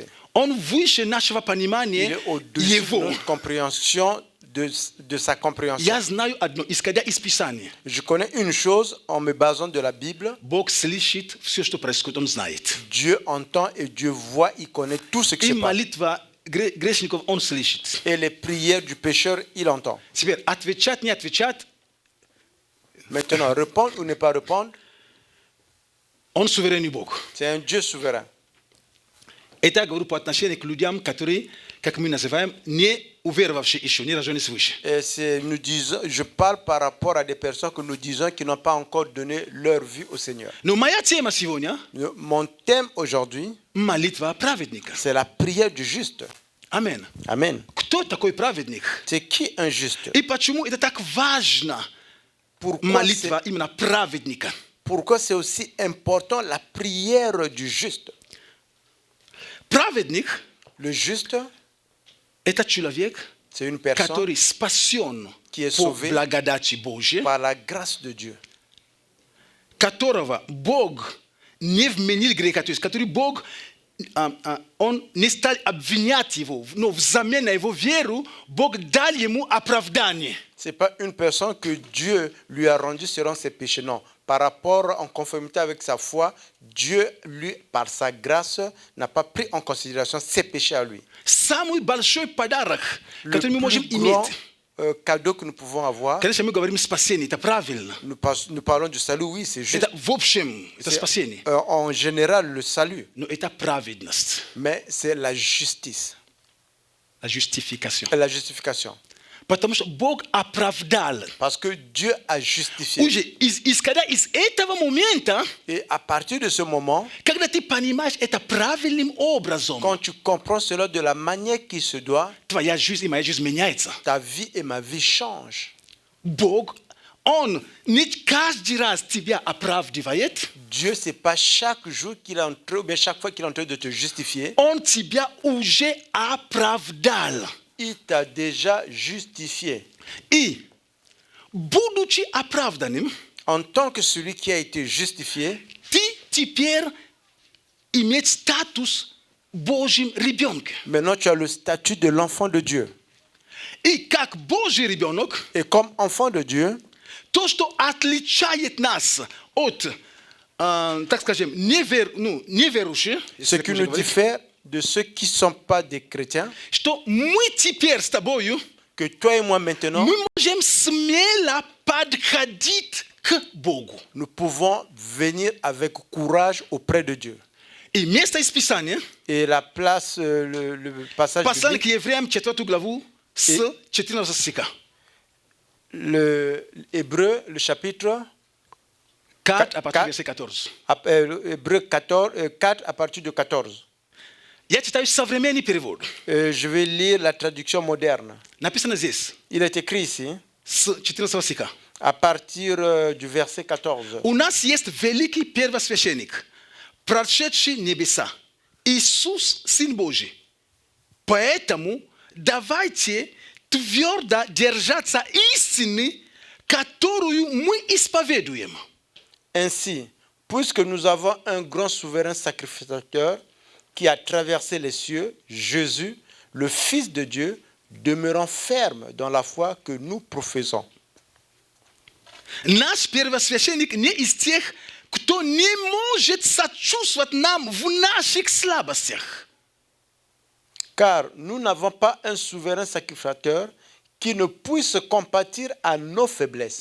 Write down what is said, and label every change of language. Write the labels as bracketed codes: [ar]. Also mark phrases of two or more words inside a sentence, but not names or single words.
[ru] Он выше нашего [fr] Il [ru] понимания [fr] est au-dessus de [ru] Его. [fr] notre compréhension, de sa compréhension. [ru] Я знаю одно, исходя из Писания. [fr] Je connais une chose en me basant de la Bible. [ru] Бог слышит все, что происходит, Он знает. [fr] Dieu entend et Dieu voit, il connaît tout ce qui [ru] И [fr] se passe. [ru] молитва грешников Он слышит. [fr] Et les prières du pécheur, il entend. [ru] Теперь отвечать, не отвечать, [fr] Maintenant, répondre ou ne pas répondre, [ru] Он суверенный Бог. [fr] c'est un Dieu souverain. [ru] Это я говорю по отношению к людям, которые, как мы называем, не уверовавшие еще, не рожденные свыше. [fr] Et nous disons, je parle par rapport à des personnes que nous disons qui n'ont pas encore donné leur vie au Seigneur. [ru] Но моя тема сегодня [fr] Mon thème aujourd'hui, – [ru] молитва праведника. [fr] c'est la prière du juste. Amen. Amen. [ru] Кто такой праведник? [fr] C'est qui un juste? [ru] И почему это так важно, молитва именно праведника? [fr] Pourquoi c'est aussi important la prière du juste? [ru] Праведник [fr] Le juste, – [ru] это человек, [fr] c'est une personne [ru] который спасен [fr] qui est [ru] по [fr] sauvé [ru] благодати Божьей, [fr] par la grâce de Dieu, [ru] которого Бог не вменил греха, то есть который Бог, он не стал обвинять его, но взамен на его веру Бог дал ему оправдание. [fr] Ce n'est pas une personne que Dieu lui a rendu selon ses péchés, non. Par rapport, en conformité avec sa foi, Dieu, lui, par sa grâce, n'a pas pris en considération ses péchés à lui. [ru] Самый большой подарок, [fr] Le [ru] который мы можем [fr] plus grand [ru] иметь, [fr] cadeau que nous pouvons avoir, [ru] конечно, мы говорим спасение, это правильно. [fr] nous parlons du salut, oui, c'est juste. [ru] Это в общем, это [fr] C'est, [ru] спасение. [fr] en général, le salut, [ru] Но это праведность, [fr] mais c'est la justice, la justification. la justification. [ru] Потому что Бог оправдал. [fr] Parce que Dieu a justifié. [ru] Уже исходя из этого момента, [fr] Et à partir de ce moment, [ru] когда ты понимаешь это правильным образом, [fr] quand tu comprends cela de la manière qui se doit, [ru] твоя жизнь и моя жизнь меняется. [fr] ta vie et ma vie changent. [ru] Бог, Он не каждый раз тебя оправдывает, [fr] Dieu, c'est pas chaque jour qu'il est en train, ou bien chaque fois qu'il est en train de te justifier, [ru] Он тебя уже оправдал. [fr] il t'a déjà justifié. [ru] И, будучи оправданным, [fr] En tant que celui qui a été justifié, [ru] ты теперь имеешь статус Божьим ребенка. [fr] maintenant tu as le statut de l'enfant de Dieu. [ru] И как Божий ребенок, [fr] Et comme enfant de Dieu, [ru] то, что отличает нас от, так скажем, неверующих, [fr] ce qui nous diffère de ceux qui ne sont pas des chrétiens, [ru] что мы теперь с тобою, [fr] que toi et moi maintenant, [ru] мы можем смело подходить к Богу. [fr] nous pouvons venir avec courage auprès de Dieu. [ru] И место из Писания, [fr] Et la place, le passage [ru] послание к [fr] biblique, [ru] евреям 4 главу с 14 стиха. [fr] le Hébreu, le chapitre 4 à partir Quatre. du verset 14. Hébreu 14, 4 à partir de 14. [ru] Я читаю современный перевод. [fr] Je vais lire la traduction moderne. [ru] Написано здесь, [fr] Il est écrit ici, [ru] с 14 стиха. [fr] à partir du verset 14. [ru] У нас есть великий первосвященник, прошедший небеса, Иисус, Сын Божий. Поэтому давайте твердо держаться истины, которую мы исповедуем. [fr] Ainsi, puisque nous avons un grand souverain sacrificateur qui a traversé les cieux, Jésus, le Fils de Dieu, demeurant ferme dans la foi que nous professons. [ru] Наш первосвященник не из тех, кто не может сочувствовать нам в наших слабостях. [fr] Car nous n'avons pas un souverain sacrificateur qui ne puisse compatir à nos faiblesses.